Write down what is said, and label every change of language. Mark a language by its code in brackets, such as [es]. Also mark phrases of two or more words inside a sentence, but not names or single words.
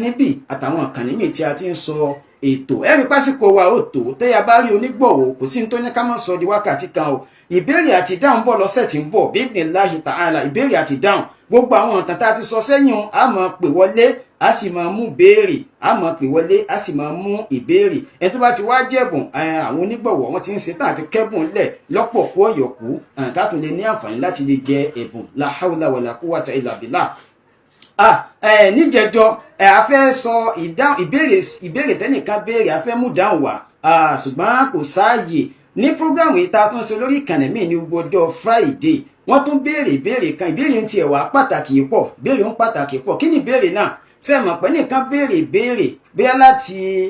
[yo] níbí àtàwọn àkànní mi tí a ti ń sọ ètò ẹ rí pásíkò wa ó tó tẹ́yà bá rí onígbọ̀wọ́ kò sí ní tó ní ká má sọ di wákàtí kan o ìbéèrè àti ìdáhùn bọ̀ lọ́sẹ̀ tí ń bọ̀ [ar] بإذن الله تعالى [yo] ìbéèrè àti ìdáhùn gbogbo àwọn nǹkan tá a ti sọ sẹ́yìn a máa pè wọlé a sì máa mú béèrè a máa pè wọlé a sì máa mú ìbéèrè ẹni tó bá ti wá jẹ̀bùn àwọn onígbọ̀wọ́ wọn ti ń ṣetán àti kẹ́bùn lẹ̀ lọ́pọ̀ kó ọ̀yọ̀kú tátún lè ní àǹfààní láti lè jẹ ẹ̀bùn [ar] لا حول ولا قوة إلا بالله. [yo] níjẹjọ a fẹ́ sọ ìbéèrè tẹ́nìkan béèrè a fẹ́ mú dáhùn wá ṣùgbọ́n kò sáàyè ní prógrámù yìí tá a tún ṣe lórí ìkànnì mi ní gbogbo ọjọ́ Friday wọ́n tún béèrè ìbéèrè kan ìbéèrè ń tiẹ̀ wá pàtàkì pọ̀ béèrè ń pàtàkì pọ̀ kí ni ìbéèrè náà ṣe mọ̀ pé nìkan béèrè ìbéèrè bóyá láti